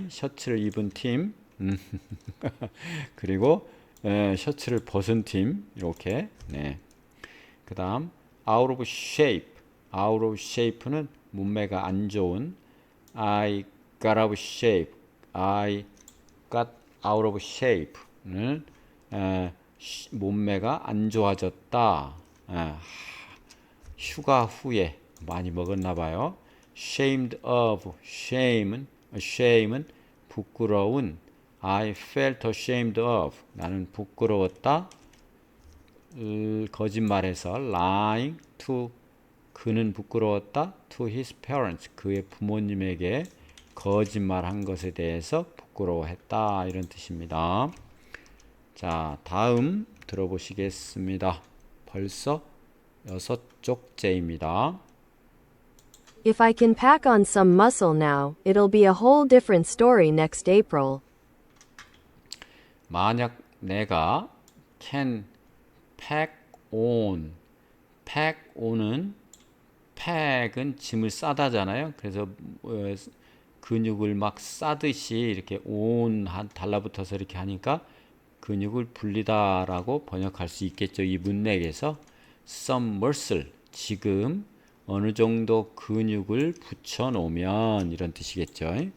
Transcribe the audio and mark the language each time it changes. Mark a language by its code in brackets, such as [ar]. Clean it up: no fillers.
[ko] 셔츠를 입은 팀 그리고 셔츠를 벗은 팀 이렇게. 네. 그다음 [en] out of shape. out of shape [ko] 는 몸매가 안 좋은. [en] I got out of shape. I got out of shape는 [ko] 몸매가 안 좋아졌다. 휴가 후에 많이 먹었나 봐요. [en] Shamed of. [ko] shame은 부끄러운. [en] I felt ashamed of. [ko] 나는 부끄러웠다. 거짓말해서 [en] lying to. [ko] 그는 부끄러웠다. [en] to his parents. [ko] 그의 부모님에게 거짓말한 것에 대해서 부끄러워했다. 이런 뜻입니다. 자, 다음 들어보시겠습니다. 벌써 6쪽째입니다. [en] If I can pack on some muscle now, it'll be a whole different story next April. [ko] 만약 내가 [en] can pack on. [ko] pack on은 pack은 짐을 싸다잖아요. 그래서 근육을 막 싸듯이 이렇게 on 달라붙어서 이렇게 하니까 근육을 불리다라고 번역할 수 있겠죠. 이 문맥에서 [en] some muscle [ko] 지금 어느 정도 근육을 붙여 놓으면 이런 뜻이겠죠.